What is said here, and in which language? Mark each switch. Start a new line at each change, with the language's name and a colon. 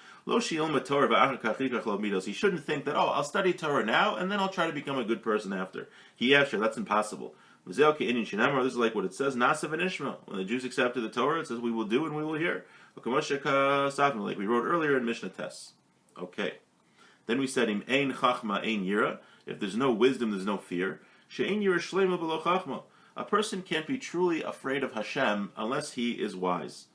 Hebrew: Lo she'ilma Torah v'achar כך yikach lo midos.
English: He shouldn't think that, oh, I'll study Torah now and then I'll try to become a good person after. That's impossible. This is like what it says, Nasa v'nishma. When the Jews accepted the Torah, it says we will do and we will hear. Like we wrote earlier in Mishnah Tes. Okay.
Hebrew: Then we said, Im ein chachma ein yira.
English: If there's no wisdom, there's no fear.
Hebrew: She'ein yira shlema b'lo chachma.
English: A person can't be truly afraid of Hashem unless he is wise.